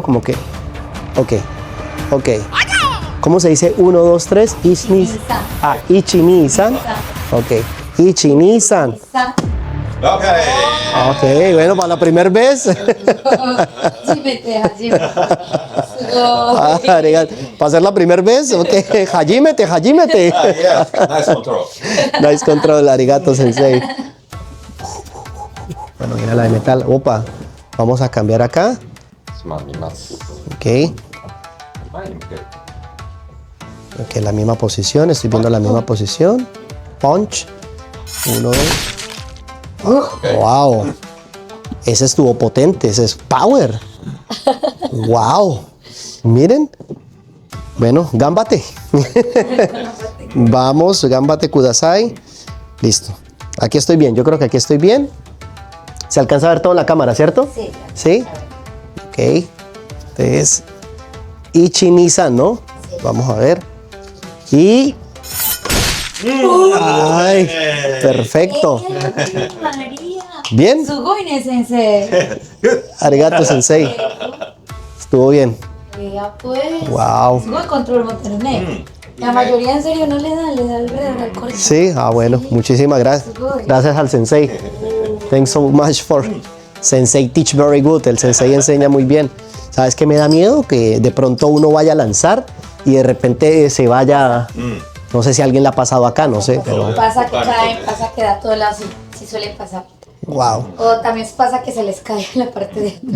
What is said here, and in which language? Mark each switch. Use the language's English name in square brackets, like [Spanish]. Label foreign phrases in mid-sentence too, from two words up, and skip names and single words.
[Spanish] Como que... Ok. Ok. ¿Cómo se dice? 1, 2, 3. [Japanese] 一二三. Ah, 一二三. Ok. 一二三. [Spanish] Ok. Ok, bueno, para la primera vez. [Japanese] Ah, arigato. [Spanish] Para ser la primera vez, ok. [Japanese] Hajimete. [English] Yeah, nice control. Nice control, [Japanese] ありがとう、先生. [Spanish] Bueno, mira la de metal. Opa, vamos a cambiar acá. [Japanese] つまみます。 [Spanish] Ok, [Japanese] 前に向ける。 [Spanish] ok, la misma posición. Estoy viendo la misma posición. [English] Punch. 1, 2. Wow. [Spanish] Ese estuvo potente. Ese es power. Wow. Miren. Bueno, gámbate. Vamos, [Japanese] 頑張ってください. [Spanish] Listo. Aquí estoy bien. Yo creo que aquí estoy bien. Se alcanza a ver todo en la cámara, ¿cierto? Sí. ¿Sí? Ok. Entonces, Ichi-ni-san, ¿no? Sí. Vamos a ver. Y... ¡Ay! Perfecto. María. ¿Bien? [Japanese] すごい先生. ありがとう、先生. [Spanish] Estuvo bien. Ya pues. Wow. Sugoi control motorné. La mayoría en serio no le da alrededor al corte. Sí, bueno, muchísimas gracias. Gracias al sensei. [English] Thanks so much for sensei teach very good. [Spanish] El sensei enseña muy bien. ¿Sabes qué me da miedo? Que de pronto uno vaya a lanzar y de repente se vaya... No sé si a alguien le ha pasado acá, no sé, pero... Pasa que caen, pasa que da todo lado, sí suele pasar. Wow. O también pasa que se les cae la parte de atrás.